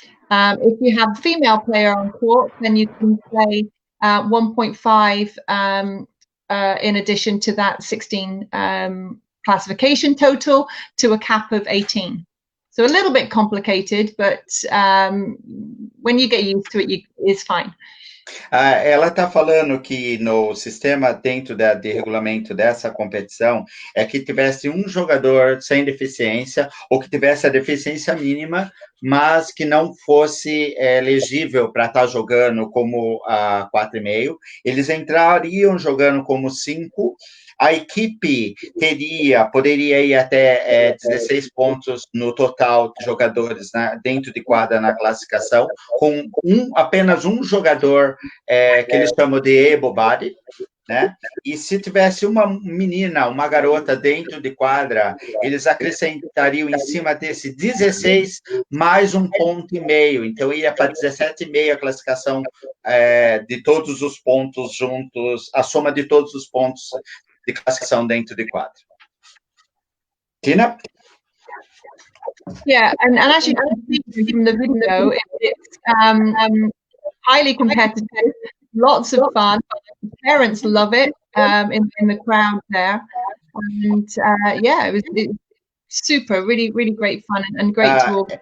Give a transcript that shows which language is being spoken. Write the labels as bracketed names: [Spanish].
[English] If you have a female player on court, then you can play 1.5 in addition to that 16 classification total to a cap of 18. So a little bit complicated, but when you get used to it, it's fine. [Portuguese] Ela está falando que no sistema dentro de regulamento dessa competição é que tivesse um jogador sem deficiência ou que tivesse a deficiência mínima, mas que não fosse elegível para estar jogando como 4,5. Eles entrariam jogando como 5. A equipe poderia ir até 16 pontos no total de jogadores dentro de quadra na classificação, com apenas um jogador que eles chamam de able-bodied, né? E se tivesse uma menina, uma garota dentro de quadra, eles acrescentariam em cima desse 16 mais 1,5 ponto. Então, ia para 17,5 a classificação de todos os pontos juntos, a soma de todos os pontos de classificação dentro de quadra. Tina? [English] Yeah, and as you can see from the video, it's highly competitive, lots of fun. Parents love it in the crowd there, and yeah, it was super, really great fun and great to all.